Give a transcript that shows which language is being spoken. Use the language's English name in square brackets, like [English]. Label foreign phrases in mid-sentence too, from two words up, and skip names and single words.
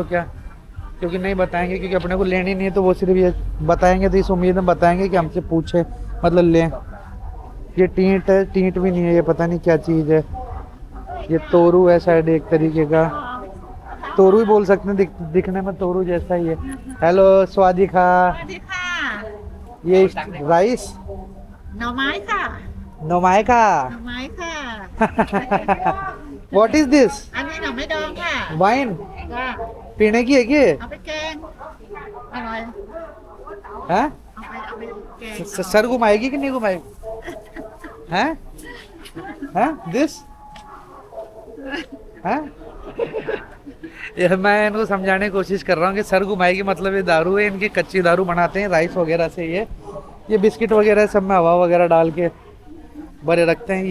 [Hindi] और तो क्या क्योंकि नहीं बताएंगे, क्योंकि अपने को लेनी नहीं है, तो वो सिर्फ ये बताएंगे तो इस उम्मीद में बताएंगे कि हमसे पूछे, मतलब लें। ये टींट है, टींट भी नहीं है, ये पता नहीं क्या चीज़ है। ये तोरू है शायद एक तरीके का, तोरू ही बोल सकते हैं, दिखने में तोरू जैसा ही है। हेलो स्वादिका, ये राइस [Thai] หน่อไม้ค่ะ नोमाइका หน่อไม้ค่ะ [English] What is this [Thai] อันนี้หน่อไม้ดองค่ะ [English] वाइन [Thai] จ้ะ [Hindi] पीने की है क्या? [Thai] เอาไปแกงอร่อย [Hindi] हैं? [Thai] เอาไปแกง [Hindi] सर घुमाएगी कि नहीं घुमाएगी? हैं? हैं? दिस? हैं? ये मैं इनको समझाने की कोशिश कर रहा हूँ कि सर घुमाएगी मतलब ये दारू है, इनकी कच्ची दारू बनाते हैं राइस वगैरह से। ये बिस्किट वगैरह सब में हवा वगैरह डाल के भरे रखते हैं।